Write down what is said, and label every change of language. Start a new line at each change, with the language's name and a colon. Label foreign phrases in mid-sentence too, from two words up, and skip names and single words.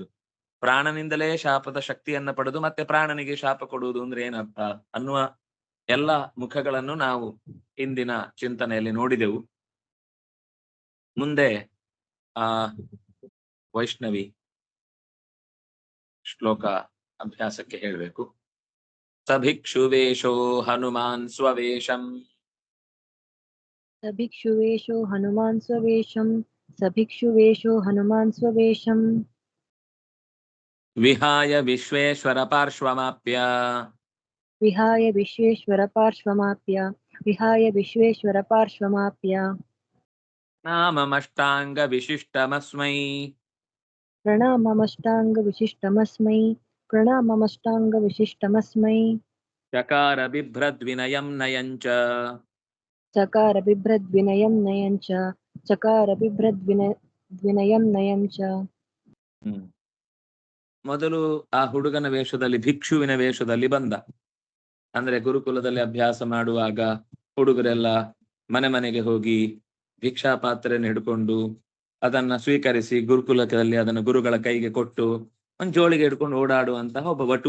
Kannada: ಪ್ರಾಣನಿಂದಲೇ ಶಾಪದ ಶಕ್ತಿಯನ್ನ ಪಡೆದು ಮತ್ತೆ ಪ್ರಾಣನಿಗೆ ಶಾಪ ಕೊಡುವುದು ಅಂದ್ರೆ ಏನರ್ಥ ಅನ್ನುವ ಎಲ್ಲ ಮುಖಗಳನ್ನು ನಾವು ಇಂದಿನ ಚಿಂತನೆಯಲ್ಲಿ ನೋಡಿದೆವು. ಮುಂದೆ ವೈಷ್ಣವಿ ಶ್ಲೋಕ ಅಭ್ಯಾಸಕ್ಕೆ ಹೇಳಬೇಕು.
Sanskrit: ಸಭಿಕ್ಷುವೇಶೋ ಹನುಮಾನ್ ಸ್ವವೇಶಂ सभिक्षुवेशो हनुमान् स्ववेशं सभिक्षुवेशो हनुमान् स्ववेशं ವಿಹಾಯ ವಿಶ್ವೇಶ್ವರ ಪಾರ್ಶ್ವಮಾಪ್ಯ विहाय विश्वेश्वर पार्श्वमाप्य ನಾಮಮಷ್ಟಾಂಗ ವಿಶಿಷ್ಟಮಸ್ಮೈ प्रणममष्टाङ्गविशिष्टमस्मै ಚಕಾರ ಬಿಭ್ರದ್ವಿನಯಂ ನಯಂಚ चकार बिभ्रद्विनयं नयं च.
Kannada: ಮೊದಲು ಆ ಹುಡುಗನ ವೇಷದಲ್ಲಿ, ಭಿಕ್ಷುವಿನ ವೇಷದಲ್ಲಿ ಬಂದ. ಅಂದ್ರೆ ಗುರುಕುಲದಲ್ಲಿ ಅಭ್ಯಾಸ ಮಾಡುವಾಗ ಹುಡುಗರೆಲ್ಲ ಮನೆ ಮನೆಗೆ ಹೋಗಿ ಭಿಕ್ಷಾ ಪಾತ್ರೆಯನ್ನು ಹಿಡ್ಕೊಂಡು ಅದನ್ನ ಸ್ವೀಕರಿಸಿ ಗುರುಕುಲದಲ್ಲಿ ಅದನ್ನು ಗುರುಗಳ ಕೈಗೆ ಕೊಟ್ಟು ಒಂದು ಜೋಳಿಗೆ ಹಿಡ್ಕೊಂಡು ಓಡಾಡುವಂತಹ ಒಬ್ಬ ವಟು.